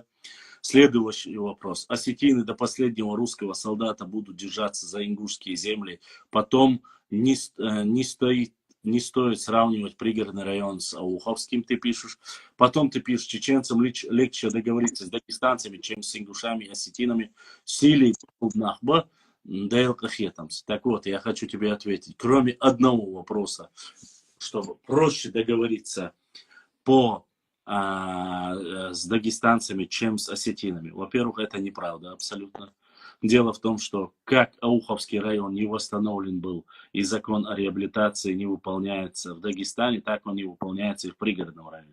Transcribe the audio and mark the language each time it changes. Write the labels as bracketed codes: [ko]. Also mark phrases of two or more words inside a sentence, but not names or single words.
[ru] Следующий вопрос. Осетины до последнего русского солдата будут держаться за ингушские земли, потом не стоит сравнивать пригородный район с Ауховским, ты пишешь. Потом ты пишешь, чеченцам легче договориться с дагестанцами, чем с ингушами и осетинами. Силей Нахба, Дейлкахетамс. Так вот, я хочу тебе ответить. Кроме одного вопроса, чтобы проще договориться с дагестанцами, чем с осетинами. Во-первых, это неправда абсолютно. Дело в том, что как Ауховский район не восстановлен был и закон о реабилитации не выполняется в Дагестане, так он не выполняется и в пригородном районе.